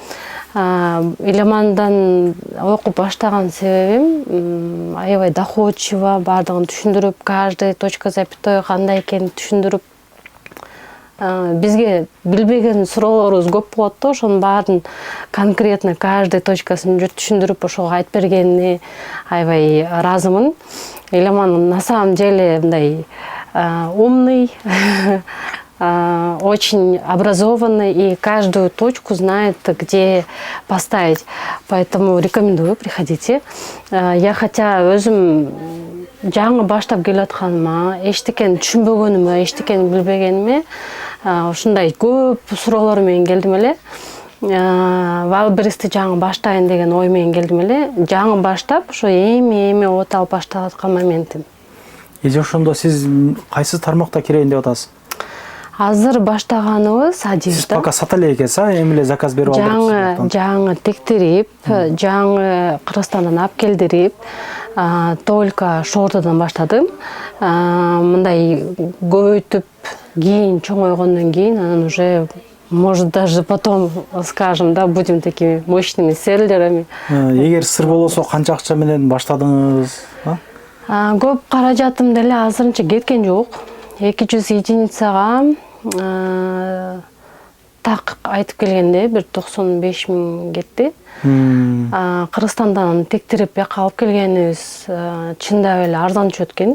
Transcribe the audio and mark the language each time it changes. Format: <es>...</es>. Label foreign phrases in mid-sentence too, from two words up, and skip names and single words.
<ky>Еламандан окуп баштаган себебим аябай доходчиво, баардыгын түшүндүрүп,</ky> <ru>каждый точка запятой</ru> <ky>кандай экенин түшүндүрүп, бизге билбеген суроолорубуз көп болот да, ошонун баарын</ky> <ru>конкретно каждый</ru> <ky>точкасын түшүндүрүп ошого айтып бергенине аябай ыраазымын.</ky> <ru>Еламан на самом деле мындай умный, очень образованный и каждую точку знает, где поставить. Поэтому рекомендую, приходите. Я хотя</ru> <ky>өзүм жаңы баштап келатканыма, эчтекени түшүнбөгөнүмө, эчтекени билбегениме ушундай көп суроолор менен келдим эле. Вайлберристи жаңы баштайын деген ой менен келдим эле. Жаңы баштап, ошо эми от алып баштап аткан моментим. Эже ошондо сиз кайсы тармакта кирейин деп атасыз? Азыр баштаганыбыз одежда. Сиз пока сата эле экенсиз, эми эле заказ берип алдыңыз. Жаңы тектирип, жаңы Кыргызстандан алып келдирип, только шортадан баштадым. Мындай көбөйтүп, кийин чоңойгондон кийин анан</ky> <ru>уже может даже потом скажем, да, будем такими мощными селлерами.</ru> <ky>Эгер сыр болсо канча акча менен баштадыңыз? Көп каражатым деле азырынча кеткен жок. 200 единицага так айтып келгенде 95 000 кетти. Кыргызстандан тектирип бияка алып келгенибиз чындап эле арзан түшөт экен.</ky>